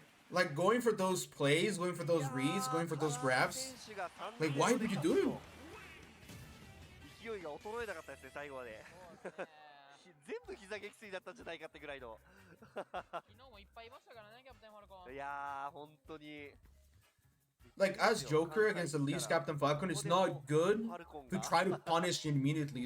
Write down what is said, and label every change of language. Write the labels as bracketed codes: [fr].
[en] Like going for those plays, going for those reads, going for those grabs. Like why would you do it? [ja] 勢いが衰えなかったですね最後まで全部膝撃墜だったんじゃないかってぐらいの昨日もいっぱいいましたからねキャプテンファルコンいやー本当に [en] like as Joker against at least Captain Falcon, it's not good to try to punish immediately.